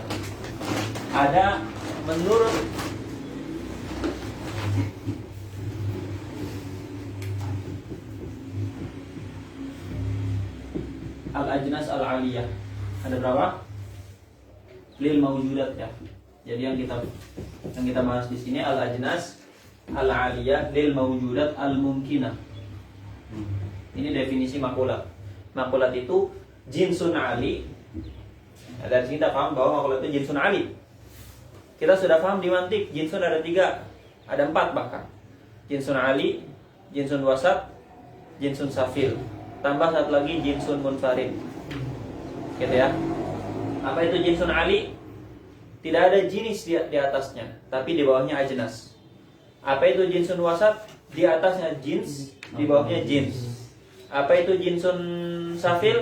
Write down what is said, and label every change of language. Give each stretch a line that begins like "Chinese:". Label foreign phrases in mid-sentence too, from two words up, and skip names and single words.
Indonesian: Ada menurut
Arabic: الأجناس العالية.
Indonesian: Ada berapa?
Arabic: للموجودات
Indonesian: ya. Jadi yang kita bahas di sini
Arabic: الأجناس العالية للموجودات الممكنة.
Indonesian: Ini definisi makulat. Makulat itu
Arabic: جنس عال.
Indonesian: Dari sini kita paham bahwa makulat itu
Arabic: جنس عال.
Indonesian: Kita sudah paham di mantik jinsun ada 3, ada 4 bahkan.
Arabic: جنس عال، جنس وسط، جنس سافل.
Indonesian: Tambah satu lagi
Arabic: جنس منفرد.
Indonesian: Gitu ya. Apa itu
Arabic: جنس عال?
Indonesian: Tidak ada jenis di atasnya, tapi di bawahnya ajnas. Apa itu
Arabic: جنس وسط?
Indonesian: Di atasnya jins, di bawahnya jins. Apa itu
Arabic: جنس سافل?